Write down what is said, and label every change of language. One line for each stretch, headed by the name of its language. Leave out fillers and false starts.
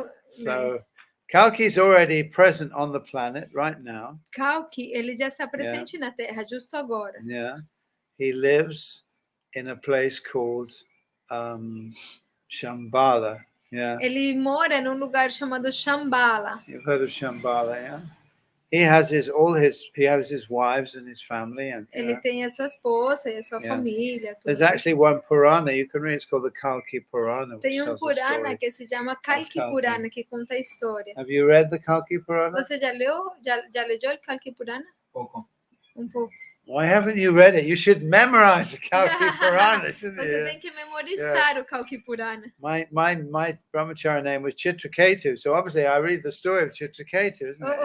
English: So Kalki is already present on the planet right now.
Portuguese: Kalki, ele já está presente na Terra justo agora. He lives in a place called Shambhala. Ele mora num lugar chamado Shambhala.
English: You've heard of Shambhala, yeah? He has his wives and his family, and
Portuguese: ele tem a sua esposa e a sua família. Tudo.
English: There's actually one Purana you can read. It's called the Kalki Purana.
Portuguese: Tem Purana que se chama Kalki Purana que conta a história.
English: Have you read the Kalki Purana?
Portuguese: Você já leu? Já leu o Kalki Purana? Pouco. Pouco.
English: Why haven't you read it? You should memorize the Kalki Purana, shouldn't you?
Portuguese: Você tem que memorizar o Kalki Purana.
English: My brahmachari name was Chitraketu, so obviously I read the story of Chitraketu, isn't it?